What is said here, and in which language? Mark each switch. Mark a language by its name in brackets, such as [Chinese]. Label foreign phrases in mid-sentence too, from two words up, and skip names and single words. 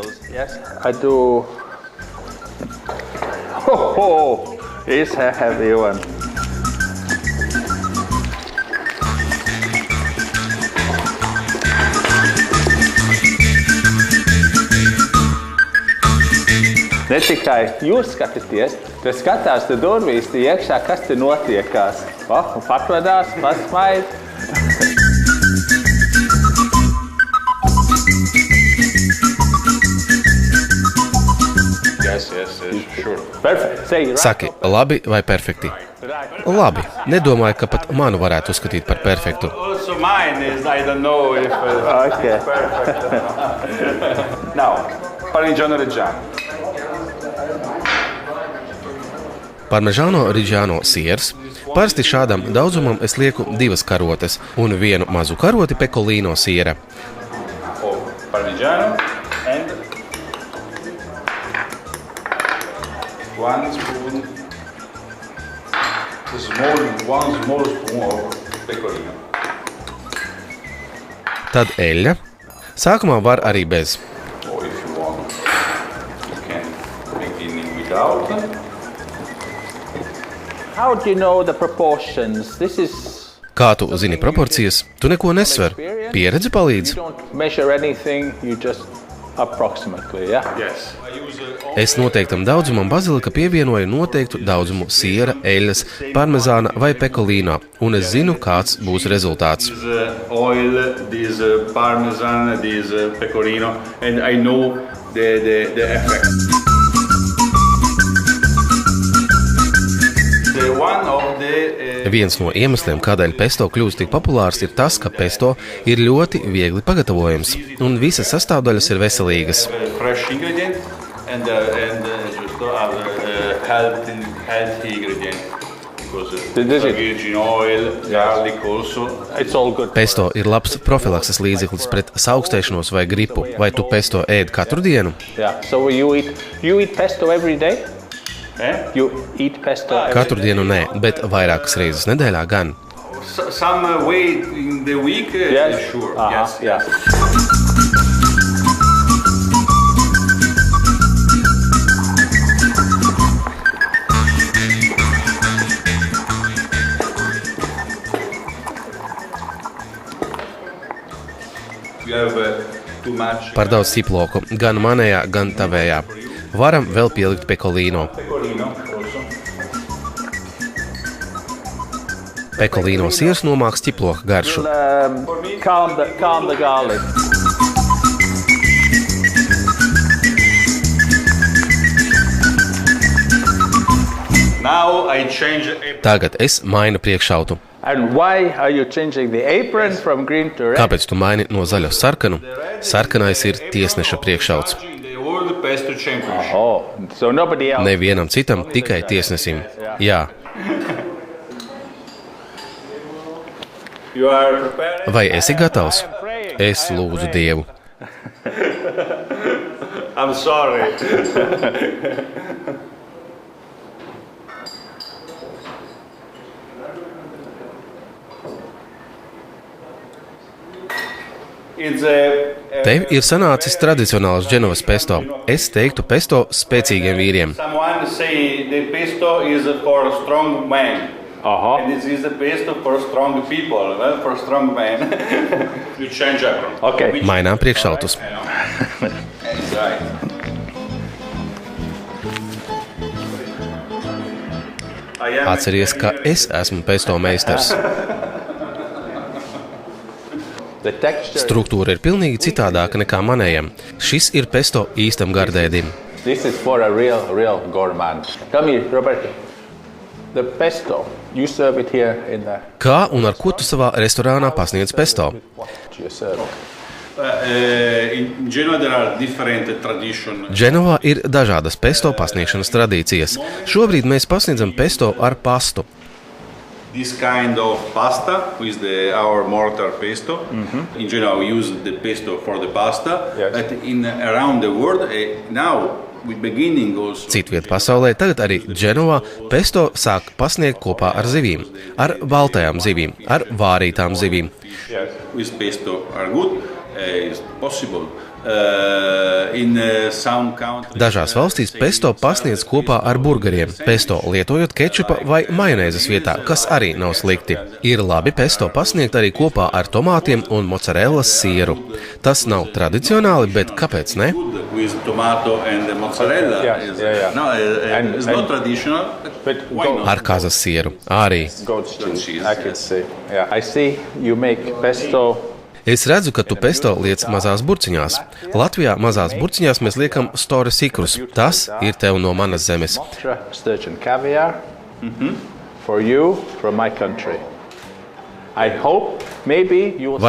[English] Yes, I do. It's a heavy one. [Latvian] Ne tikai jūs skatāties, te skatās te durvīs, te iekšā, kas te notiekās. Patvadās, pasmaid. [English] yes, sure. Perfect. [Latvian] Saki, labi vai perfekti? Labi. Nedomāju, ka pat manu varētu uzskatīt par perfektu. [English] Also mine is, I don't know if Okay. perfect. Now, Parmigiano Reggiano. [Latvian] Parmigiano Reggiano siers. Parasti šādam daudzumam es lieku 2 karotes un 1 mazu karoti pekolīno siera. [English] Parmigiano and 1 spoon, one small spoon of pecorino. [Latvian] Tad eļļa. Sākumā var arī bez. [English] Or if you want, you can begin without. How do you know the proportions? This is [Latvian] Kā tu zini proporcijas? Tu neko nesver. Pieredze palīdz. [English] you don't measure anything, you just approximately, yeah? Yes. [Latvian] Es noteiktam daudzumam bazilika pievienoju noteiktu daudzumu siera, eļļas, parmezāna vai pekolīnā, un es zinu, kāds būs rezultāts. [English] This oil, this parmesan, this pecorino, and I know the effect. One of the [Latvian] Viens no iemesliem, kādēļ pesto kļūst tik populārs, ir tas, ka pesto ir ļoti viegli pagatavojams, un visas sastāvdaļas ir veselīgas. [English] fresh ingredient and just other healthy ingredient because Does it- virgin oil, garlic also. It's all good. [Latvian] Pesto ir labs profilakses līdzeklis pret saukstēšanos vai gripu. Vai tu pesto ēd katru dienu? [English] Yeah. So you eat pesto every day? You eat pesto every [Latvian] Katru dienu nē, bet vairākas reizes nedēļā gan. [English] Some way in the week, Yes. sure. Uh-huh. Yes. Yeah. You have too much [Latvian] Par daudz ciploku, gan manējā, gan tavējā. Varam vēl pielikt pekolīno. [English] pecorino also. [Latvian] Pekolīno siers nomāks ciploka garšu. [English] Calm the garlic. Now I change [Latvian] Tagad es mainu priekšautu. [English] And why are you changing the apron from green to red? [Latvian] Kāpēc tu maini no zaļa uz sarkanu? Sarkanais ir tiesneša priekšauts. [English] the old pesto championship. Oh, so nobody else. [Latvian] Nevienam citam, tikai tiesnesim. Jā. [English] You are prepared? [Latvian] Vai esi gatavs? Es lūdzu Dievu. [English] I'm sorry. It's [Latvian] Te ir sanācis tradicionāls Dženovas pesto. Es teiktu pesto spēcīgiem vīriem. [English] Someone say the pesto is for strong men. Uh-huh. And this is the pesto for strong people, not for strong men. You change apron. Okay. Which- [Latvian] Mainām priekšautus. [English] That's right. [Latvian] Atceries, ka es esmu pesto meistars. Struktūra ir pilnīgi citādāka nekā manējam. Šis ir pesto īstam gardēdim. [English] This is for a real gourmand. Come here, Roberto. The pesto, you serve it here in the... [Latvian] Kā un ar ko tu savā restorānā pasniedz pesto? [English] You serve. In Genoa there are different traditions. [Latvian] Dženovā ir dažādas pesto pasniegšanas tradīcijas. Šobrīd mēs pasniedzam pesto ar pastu. [English] This kind of pasta with our mortar pesto. In Genoa we use the pesto for the pasta. Yes. But around the world now we're beginning also. [Latvian] Citviet pasaulē tagad arī Dženovā pesto sāk pasniegt kopā ar zivīm, ar baltajām zivīm, ar vārītām zivīm. [English] Yes. With pesto are good. Is possible. In some countries. [Latvian] Dažās valstīs pesto pasniedz kopā ar burgeriem, pesto lietojot kečupa vai majonēzes vietā, kas arī nav slikti. Ir labi pesto pasniegt arī kopā ar tomātiem un mozzarellas sieru. Tas nav tradicionāli, bet kāpēc ne? [English] With tomato and mozzarella. Yeah. No, it's not traditional. But Why not? [Latvian] Ar kazas sieru arī. [English] goat cheese. cheese, I can see. Yeah, I see you make pesto. [Latvian] Es redzu, ka tu pesto liec mazās burciņās. Latvijā mazās burciņās mēs liekam store sikrus. Tas ir tev no manas zemes. [English] Sturgeon caviar. For you, from my country. I hope maybe you will...